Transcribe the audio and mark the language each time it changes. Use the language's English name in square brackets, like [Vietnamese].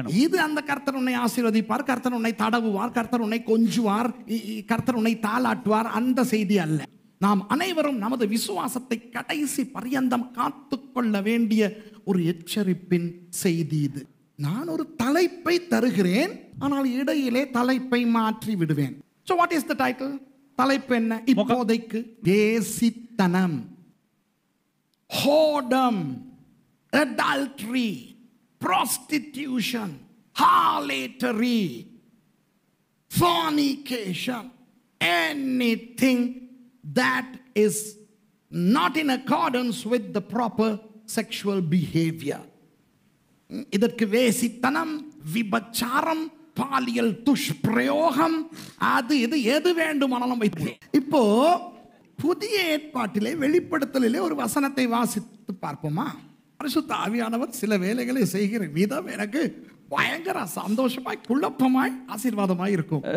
[Tamil] இது அந்த கர்த்தர் உன்னை ஆசீர்வதிப்பார், கர்த்தர் உன்னை தடவுவார், கர்த்தர் உன்னை கொஞ்சுவார், கர்த்தர் உன்னை தாளாட்டுவார், அந்த செய்தி அல்ல. நாம் அனைவரும் நமது விசுவாசத்தை கடைசி பரியந்தம் காத்துக்கொள்ள வேண்டிய ஒரு எச்சரிப்பின் செய்தி இது. நான் ஒரு தலைப்பை தருகிறேன், ஆனால் இடையிலே தலைப்பை மாற்றி விடுவேன். [English] So what is the title? தலைப்பு என்ன? இப்போதைக்கு வேசித்தனம், whoredom, adultery, prostitution, harlotry, fornication, anything that is not in accordance with the proper sexual behavior. [Tamil] இதற்கு வேசித்தனம், விபச்சாரம், பாலியல் துஷ்பிரயோகம், அது இது எது வேண்டுமானாலும் வைத்து. இப்போ புதிய ஏற்பாட்டிலே வெளிப்படுத்தலிலே ஒரு வசனத்தை வாசித்து பார்ப்போமா? பரிசுத்த ஆவியானவர் சில வேலைகளை செய்கிற விதம் எனக்கு பயங்கர சந்தோஷமாய், குழப்பமாய், ஆசீர்வாதமாய் இருக்கும்.